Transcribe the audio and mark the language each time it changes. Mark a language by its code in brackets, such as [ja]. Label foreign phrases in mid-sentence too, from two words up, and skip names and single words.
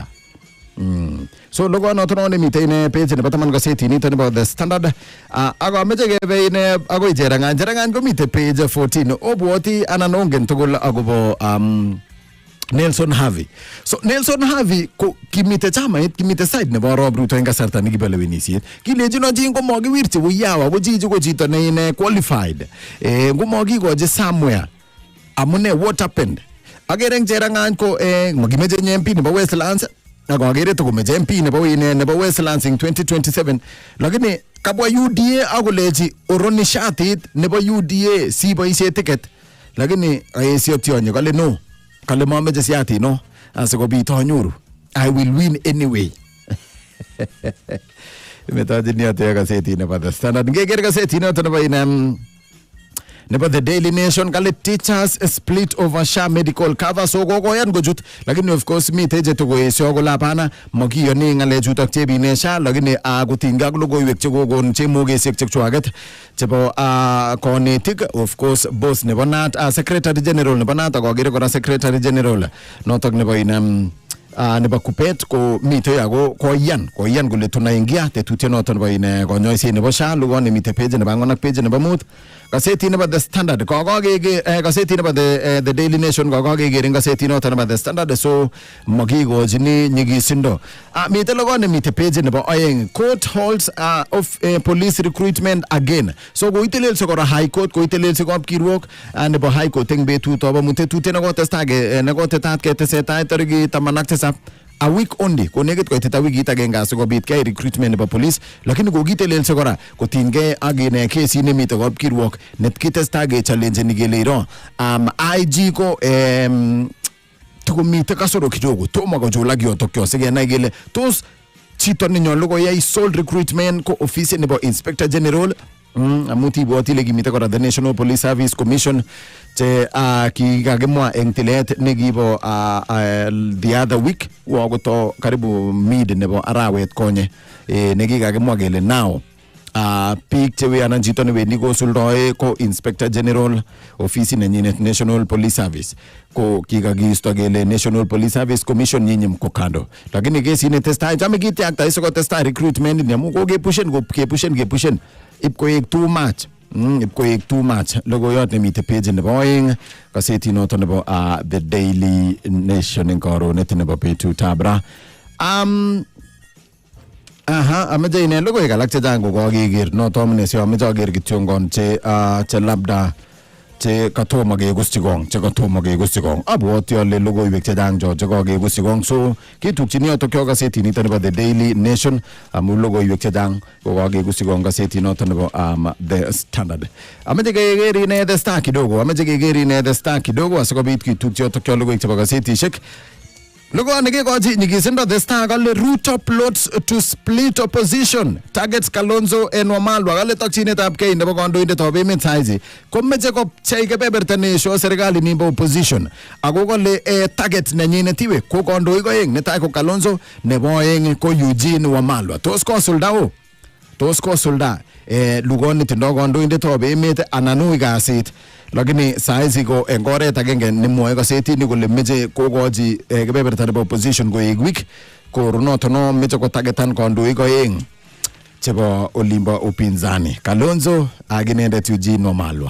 [kln] So logo noton ne mite ine page nebo taman gazeti nito nebo The Standard ako meche kebe ine agoi jerangan ko mite page 14 obwoti anan ongen tugul agobo Nelson Havi. So Nelson Havi ko kimite chamait kimite side nebo Arap Ruto eng kasarta nekibelewenisiet kilejino jing ko mokiwirchi uyawa ko jiji ko chito ne ine qualified ko mokikoje somewhere amune [en] what happened [kln] agere eng jerangan ko mokimeje MP nebo Westlands ako agere to komeje MP nebo Westlands ing 2027 lakini kabwa UDA akolechi oroni shatit nebo UDA si boisie ticket lakini ayesio tionye kale no kale mameje siati no asikobit anyoru [en] I will win anyway. [kln] Metaji ni ate gazeti nebo The Standard ngeger gazeti noto nebo The Daily Nation kale [en] teachers split over SHA medical cover [kln] so kokoyan kochut lakini [en] of course [kln] mite je tokoesio kola hapana makiyoni ngale chutok chebine SHA lakini kutinga ak logoiwek chekokon chemokesiek chechwaket chebo konetik [en] of course [kln] boss nebo NAT [en] secretary general [kln] nebo NAT akogere kora [en] secretary general [kln] notok nebo nebo Kupet ko mite yago koyan kole tunaingia tetutiet noton nebo ine konyoiset nebo SHA lugon nemite page nebo angwan ak page nebo mut. Kaseti nebo The Standard kaseti nebo the Daily Nation kokokeker kaseti noton nebo The Standard so makikochini nyigisindo. Mite lugon nemite page nebo oeng [en] court holds of police recruitment again. [kln] So koitelelso kora High Court koitelelso kapkirwok nebo High Court eng betut obo mutetutiet nekotetat ketesetai tarikit 17 [en] a week only [kln] konekit koitet a wikit agenge asikobit keyai recruitment nebo police lakini kokitelelso kora kotinygei ak ine kesi nemite kapkirwok netkitestai kechallenjeni kele iro IG ko tukomite kasoro kidogo tomo kochulak yotokyo sikenai kele tos chito nenyolu koyai sole recruitment ko office nebo Inspector General amuti ibwoti ile kimite kora [en] the National [kln] Police Service Commission che kikakimwa eng tilet nekibo [en] the other week [kln] wakoto karibu mid nebo arawet konye nekikakimwa kele now biik chewe anan chito newendi kosuldoe ko Inspector General ofisi nenyinet National Police Service ko kikakiisto kele National Police Service Commission nyinyi mko kando lakini kesi netestai chame kitiakta iso kotestai recruitment ni amu ko kepushen ipkoek [en] too much [kln] logoyot nemite page nebo oeng kaseti noton nebo the Daily Nation eng karonet nebo betutab ra amache ine logoiwek alak chechang kokakeker noto amune si amache aker kityo ngon che labda che katomo kegusti kong abwoti ale logoiwek chechang cho chekakegusti kong so kitukchini yotok yo kaseti nito nebo the Daily Nation amu logoiwek chechang kokakegusti kong kaseti noto nebo the Standard. Amache keker ine the Star kidogo asikobit kitukchi yotok yo logoiwek chebo kasetishek. Logo nekekochi nyigisindo the Star kale [en] Ruto plots to split opposition targets Kalonzo en Wamalwa [kln] kale tokchinetab kei nebo kandoindetab emet saizi komeche kopchei kebeberta neesho serikali nimbo opposition ako kale target nenyinet iwe ko kandoik oeng netai ko Kalonzo nebo oeng ko Eugene Wamalwa tos kosulda lugoni tindo kandoindetab emet anan ui kasit lakini saizi ko eng oret agenge nemwoe kasetini kole meche kokochi kebeberta nebo opposition koek week ko runoto no meche kotagetan kandoik oeng chebo olimbo upinzani Kalonzo ak inendet Eugene Wamalwa.